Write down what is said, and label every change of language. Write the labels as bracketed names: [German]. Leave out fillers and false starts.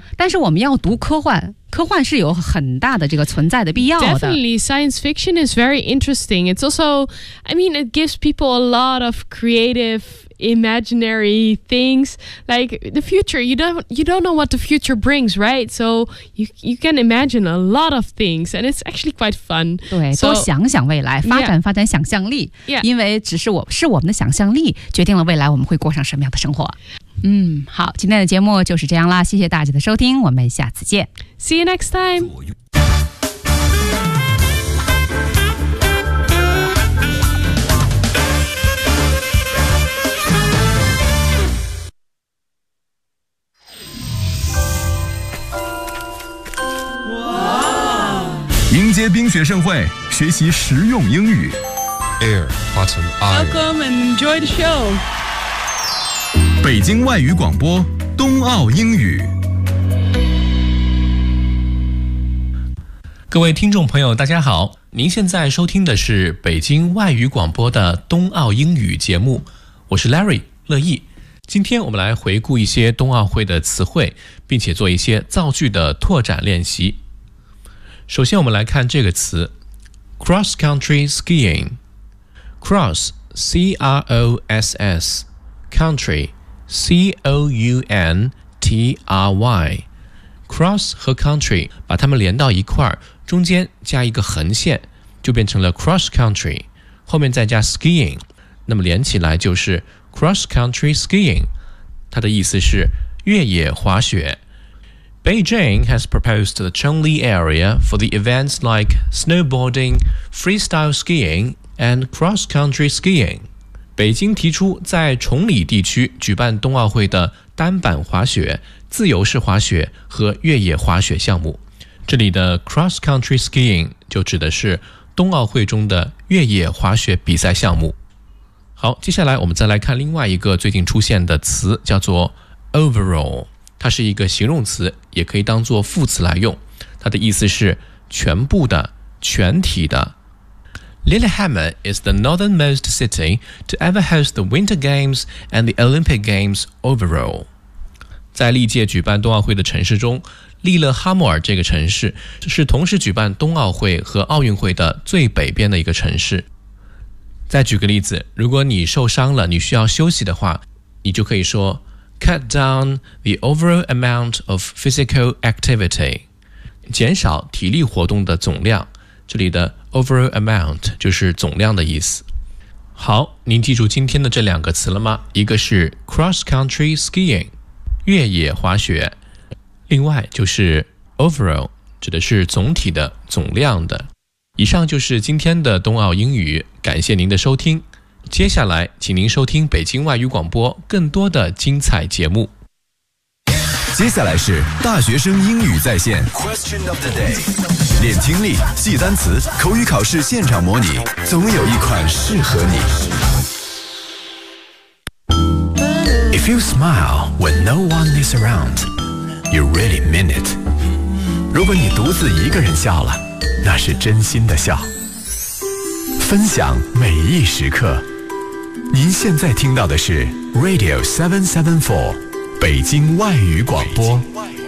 [Chinese] 但是我们要读科幻，科幻是有很大的这个存在的必要的。 [English] Definitely, science fiction is very interesting. It's also, I mean, it gives people a lot of creative imaginary things. Like the future, you don't know what the future brings, right? So you can imagine a lot of things, and it's actually quite fun. [Chinese] 对，多想想未来，发展发展想象力。 [English] Yeah. [Chinese] 因为只是我们的想象力决定了未来我们会过上什么样的生活。嗯，好，今天的节目就是这样啦，谢谢大家的收听，我们下次见。 [English] See you next time. Wow. [Chinese] 迎接冰雪盛会，学习实用英语。 Air button iron. [English] Welcome and enjoy the show. [Chinese] 北京外语广播，冬奥英语。各位听众朋友，大家好，您现在收听的是北京外语广播的冬奥英语节目，我是 Larry 乐毅。今天我们来回顾一些冬奥会的词汇，并且做一些造句的拓展练习。首先我们来看这个词 Cross Country Skiing， Cross C-R-O-S-S Country C-O-U-N-T-R-Y， Cross 和 Country 把它们连到一块，中间加一个横线就变成了 Cross Country， 后面再加 Skiing， 那么连起来就是Cross Country Skiing， 它的意思是越野滑雪。 [English] Beijing has proposed the Chengli area for the events like snowboarding, freestyle skiing, and cross country skiing. [Chinese] 北京提出在崇礼地区举办冬奥会的单板滑雪、自由式滑雪和越野滑雪项目。这里的 cross country skiing 就指的是冬奥会中的越野滑雪比赛项目。好，接下来我们再来看另外一个最近出现的词，叫做 overall， 它是一个形容词，也可以当作副词来用，它的意思是全部的、全体的。 [English] Lillehammer is the northernmost city to ever host the Winter Games and the Olympic Games overall. [Chinese] 在历届举办冬奥会的城市中，利勒哈默尔这个城市是同时举办冬奥会和奥运会的最北边的一个城市。再举个例子，如果你受伤了，你需要休息的话，你就可以说 [English] cut down the overall amount of physical activity， [Chinese] 减少体力活动的总量。这里的 overall amount 就是总量的意思。好，您记住今天的这两个词了吗？一个是 cross country skiing， 越野滑雪；另外就是 overall， 指的是总体的、总量的。以上就是今天的冬奥英语，感谢您的收听。接下来，请您收听北京外语广播更多的精彩节目。接下来是大学生英语在线 [English] Question of the day， [Chinese] 练听力、记单词、口语考试现场模拟，总有一款适合你。 [English] If you smile when no one is around, you really mean it。 [Chinese] 如果你独自一个人笑了，那是真心的笑。分享每一时刻，您现在听到的是 Radio 774北京外语广播。